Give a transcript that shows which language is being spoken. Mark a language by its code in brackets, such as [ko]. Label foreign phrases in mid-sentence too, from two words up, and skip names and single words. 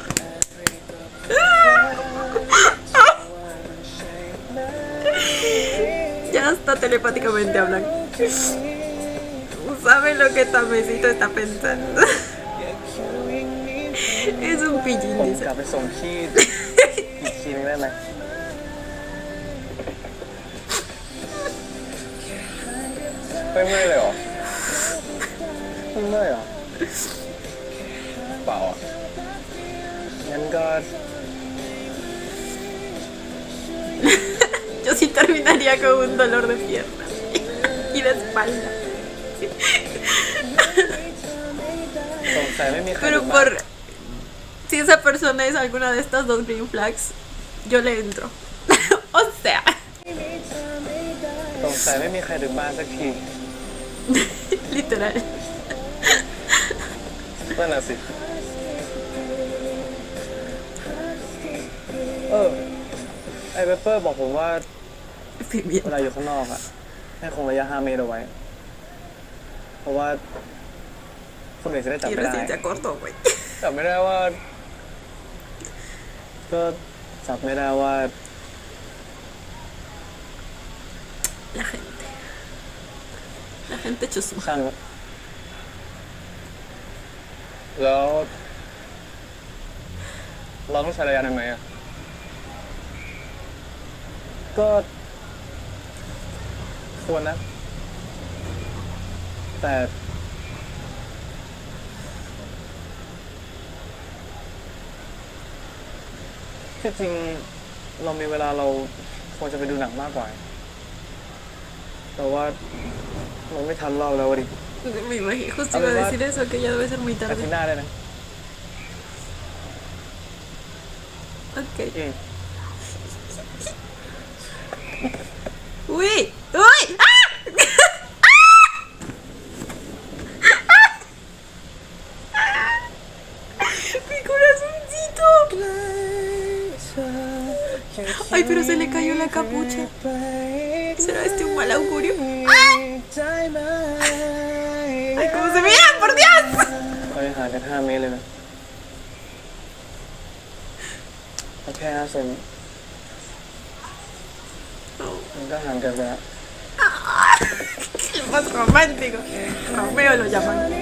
[es] Ya hasta telepáticamente hablan. ¿Sabe lo que Tamecito está pensando? Es un pillín, [th] ผม [es] dice. [th] กลับไปส่งพี่อีกทีนึงได้ไหมไม่เมื่อยเลยเหรอไม่เมื่อยเหรอเปล่าอ่ะงั้นก็ [es] Yo sí terminaría con un dolor de pierna y de espalda. [th] สงสัยไม่มีใคร [es] Pero [th] ดูมา [es] por... Si esa persona es alguna de estas dos [en] green flags, [es] yo le entro. O sea, [th] สงสัยไม่มีใครดูบ้านสักที [es] literal. [th] นั่นน่ะสิไอ้เปเปอร์บอกผมว่า เวลาอยู่ข้างนอกอะให้คงระยะ5 เมตรเอาไว้ เพราะว่าคนอื่นจะได้จับ [es] Y [th] ไม่ได้ [es] recién se acordó, güey. [th] จับไม่ได้ว่า ก็จับไม่ได้ว่า [es] La gente. La gente chusma. [th] ช่างครับแล้ว เราต้องใช้ระยะนั้นไหมอะก็ ควรนะ แต่ที่จริงเรามีเวลาเราควรจะไปดูหนังมากกว่า แต่ว่าเราไม่ทันรอบแล้วดิ [es] Me imagino, justo iba a decir eso, que ya debe ser muy [th] อาทิต [es] tarde. [th] ย์หน้าได้นะ Ok. อืม ¡Uy! ¡Uy! ¡Ah! [es] ¡Mi corazoncito! Ay, pero se le cayó la capucha. ¿Será este un mal augurio? ¡Ay, cómo se mira! ¡Por Dios! [th] เรายังห่างกัน5 เมตรเลยนะโอเคนะเซนมันก็ห่างกันไปแล้ว [es] Lo más romántico. Romeo lo llaman.